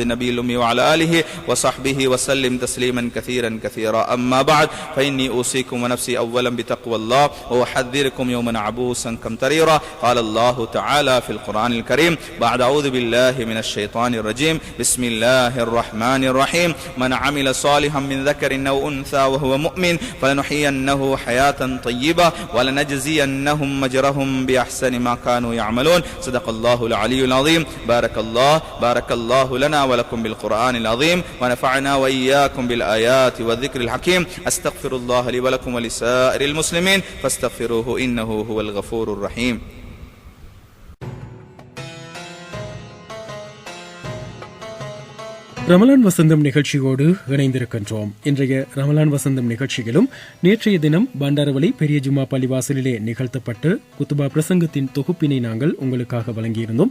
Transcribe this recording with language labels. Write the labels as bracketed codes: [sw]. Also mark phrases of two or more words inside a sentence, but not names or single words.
[ar] النبي الأمي وعلى آله وصحبه وسلم تسليما كثيرا كثيرا أما بعد فإني أوصيكم ونفسي أولا بتقوى الله وأحذركم يوما عبوسا قمطريرا قال الله تعالى في القرآن الكريم بعد أعوذ بالله من الشيطان الرجيم بسم الله الرحمن الرحيم من عمل صالحا من ذكر أو أنثى وهو مؤمن فلنحيينه حياة طيبة ولنجزينهم أجرهم بأحسن ما كانوا يعملون صدق الله العلي العظيم. بارك الله لنا ولكم بالقرآن العظيم ونفعنا وإياكم بالآيات والذكر الحكيم. أستغفر الله لي ولكم ولسائر المسلمين فاستغفروه إنه هو الغفور الرحيم. [ta] ரமலான் வசந்தம் நிகழ்ச்சியோடு இணைந்திருக்கின்றோம். இன்றைய ரமலான் வசந்தம் நிகழ்ச்சியிலும் நேற்றைய தினம் பண்டாரவளை பெரிய ஜும்மா பள்ளிவாசலிலே நிகழ்த்தப்பட்ட குத்துபா பிரசங்கத்தின் தொகுப்பினை நாங்கள் உங்களுக்காக வழங்கியிருந்தோம்.